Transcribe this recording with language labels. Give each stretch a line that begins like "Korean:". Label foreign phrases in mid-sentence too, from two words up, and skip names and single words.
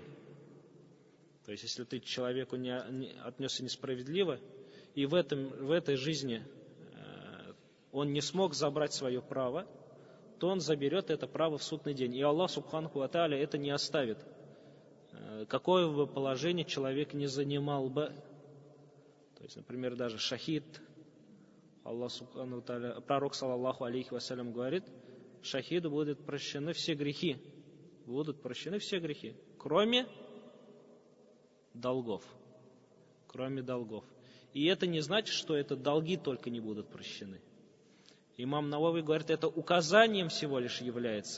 Russian: То есть, если ты человеку не отнесся несправедливо, и в этой жизни он не смог забрать свое право, то он заберет это право в судный день. И
Arabic: الله سبحانه وتعالى
Russian: это не оставит. Какое бы положение человек не занимал бы. То есть, например, даже шахид,
Arabic: الله سبحانه وتعالى,
Russian: пророк,
Arabic: صلى الله عليه وسلم,
Russian: говорит: шахиду будут прощены все грехи. Будут прощены все грехи, кроме долгов. Кроме долгов. И это не значит, что это долги только не будут прощены. Имам Навави говорит, это указанием всего лишь является.